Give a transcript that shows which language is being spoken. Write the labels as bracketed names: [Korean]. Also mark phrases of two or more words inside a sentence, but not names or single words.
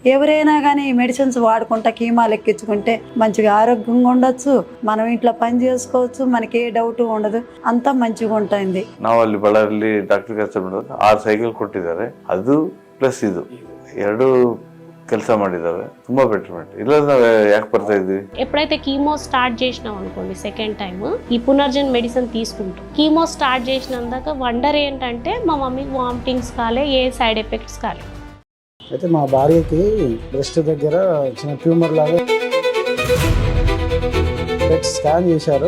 [Telugu] ఎవరైనా కానీ ఈ మెడిసిన్స్ వాడుకుంటా కీమాలు ఎక్కించుకుంటే మంచిగా ఆరోగ్యంగా ఉండొచ్చు, మనం ఇంట్లో పని చేసుకోవచ్చు, మనకి ఏ ಡೌಟ್ ఉండదు, అంతా మంచిగె ఉంటుంది. [Kannada] ನಾವಲ್ಲಿ ಬಳ್ಳಾರಿಯಲ್ಲಿ ಡಾಕ್ಟರ್ ಕೆಲಸ ಮಾಡೋದು 6 ಸೈಕಲ್ ಕೊಟ್ಟಿದ್ದಾರೆ. ಅದು ಪ್ಲಸ್ ಇದು ಎರಡು ಕೆಲಸ ಮಾಡಿದ್ದಾರೆ. ತುಂಬಾ ಬೆಟರ್ಮೆಂಟ್. ಇಲ್ಲ ನಾವು ಯಾಕೆ ಬರ್ತಾ ಇದ್ವಿ, [Telugu] ఎప్పుడైతే [English] chemo start [Telugu] చేసినాం అనుకోండి [English] second time [Telugu] ఈ పునర్జన్ మెడిసిన్ తీసుకుంటాం. [English] chemo start [Telugu] చేసినందాక వండర్ ఏంటంటే మా మమ్మీకి వామిటింగ్స్ కాలే, ఏ [English] side effects [Telugu] కాలే. అయితే మా భార్యకి బ్రెస్ట్ దగ్గర చిన్న ట్యూమర్ లాగా స్కాన్ చేశారు.